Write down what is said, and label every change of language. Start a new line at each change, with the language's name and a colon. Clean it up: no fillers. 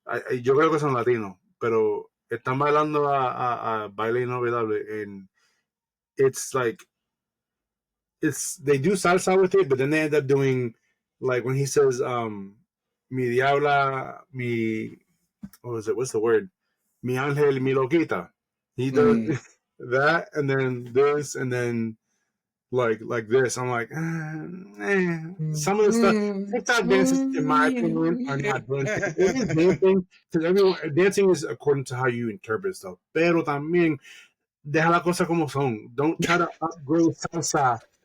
Spanish: Yo creo que son Latino, pero están bailando a Baile Inolvidable,
English: and it's like, they do salsa with it, but then they end up doing, like, when he says mi diabla, what's the word, mi ángel, mi loquita, he does that, and then this, and then like this. I'm like, some of the stuff, TikTok dances, in my opinion, are not dancing. It is dancing, because dancing is according to how you interpret stuff.
Spanish: Pero también, deja la cosa como son.
English: Don't try to upgrade salsa.